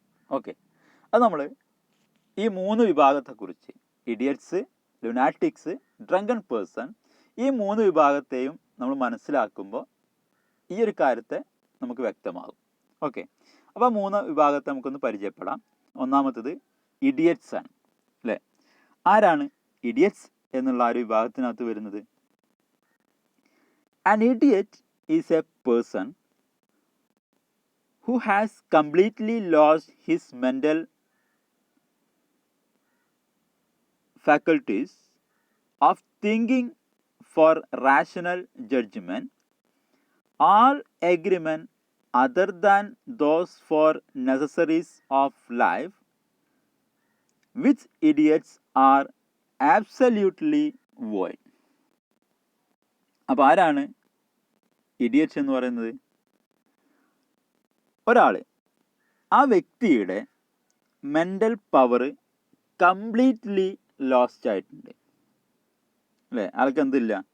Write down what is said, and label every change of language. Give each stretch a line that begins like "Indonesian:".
Malayalam: Okay, അത് നമ്മൾ ഈ 3 വിഭാഗത്തെക്കുറിച്ച്, ഇഡിയറ്റ്സ്, ലുനാറ്റിക്സ്, ഡ്രങ്കൺ പേഴ്സൺ, ഈ 3 വിഭാഗത്തെയും നമ്മൾ മനസ്സിലാക്കുമ്പോൾ ഈ ഒരു കാര്യത്തെ നമുക്ക് വ്യക്തമാകും. ഓക്കെ, അപ്പോൾ 3 വിഭാഗത്തെ നമുക്കൊന്ന് പരിചയപ്പെടാം. ഒന്നാമത്തത് ഇഡിയറ്റ്സ് ആണ്, അല്ലേ? ആരാണ് ഇഡിയറ്റ്സ് എന്നുള്ള ആ ഒരു വിഭാഗത്തിനകത്ത് വരുന്നത്?
English: An idiot is a person who has completely lost his mental faculties of thinking for rational judgment, all agreement other than those for necessaries of life, which idiots are absolutely void.
Malayalam: അപ്പോൾ ആരാണ് idiots എന്ന് പറയുന്നത്? ഒരാൾ, ആ വ്യക്തിയുടെ mental power completely lost ആയിട്ടുണ്ട്, അല്ലേ? ആൾക്ക് എന്തില്ല?